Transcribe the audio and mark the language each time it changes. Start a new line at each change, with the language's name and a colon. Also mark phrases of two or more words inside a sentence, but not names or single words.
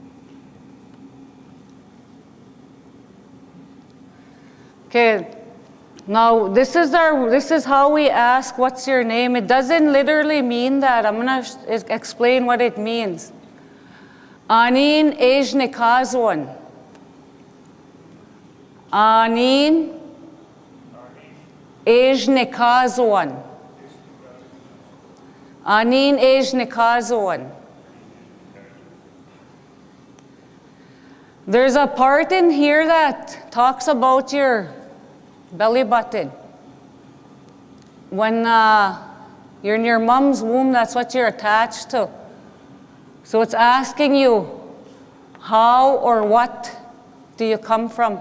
English: Okay, Now, this is how we ask, what's your name? It doesn't literally mean that. I'm going to explain what it means.
Western Ojibwa: Anin ejne kazwan. Anin ejne kazwan. Anin ejne kazwan.
English: There's a part in here that talks about your belly button. When you're in your mom's womb, that's what you're attached to. So it's asking you, how or what do you come from?